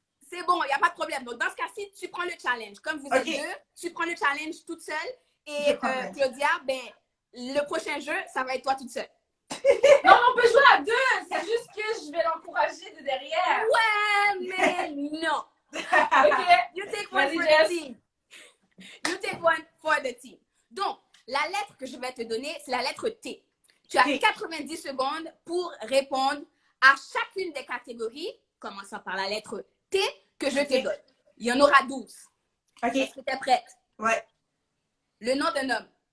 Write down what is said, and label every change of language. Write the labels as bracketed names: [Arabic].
[French] C'est bon, il n'y a pas de problème. Donc, dans ce cas-ci, tu prends le challenge. Comme vous êtes deux, tu prends le challenge toute seule. Et Claudia, ben, le prochain jeu, ça va être toi toute seule. Non, on peut jouer à deux. C'est juste que je vais l'encourager de derrière. Ouais, mais non. [English] You take one for the team. You take one for the team. [French] Donc, la lettre que je vais te donner, c'est la lettre T. Tu as 90 secondes pour répondre à chacune des catégories, commençant par la lettre T que je te donne. Il y en aura 12. Est-ce que tu es prête? Ouais. Le nom d'un homme.